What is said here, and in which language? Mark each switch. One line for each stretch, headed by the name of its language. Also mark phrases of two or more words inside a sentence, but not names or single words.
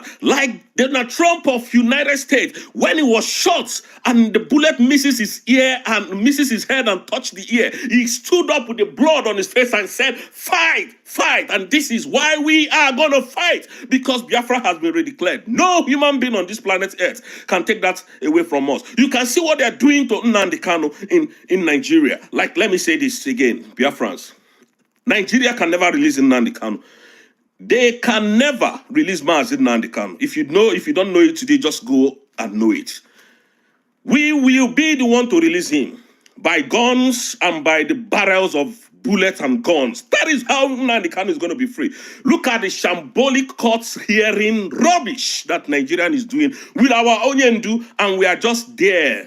English: Like Donald Trump of United States, when he was shot and the bullet misses his ear and misses his head and touched the ear, he stood up with the blood on his face and said, fight, fight. And this is why we are going to fight, because Biafra has been redeclared. No human being on this planet Earth can take that away from us. You can see what they're doing to Nnamdi Kanu in Nigeria. Like, let me say this again, Biafrans. Nigeria can never release Nnamdi Kanu. They can never release Mazi Nnamdi Kanu. If you don't know it today, just go and know it. We will be the one to release him by guns and by the barrels of bullets and guns. That is how Nnamdi Kanu is going to be free. Look at the shambolic courts hearing rubbish that Nigerian is doing with our Onyendu, and we are just there.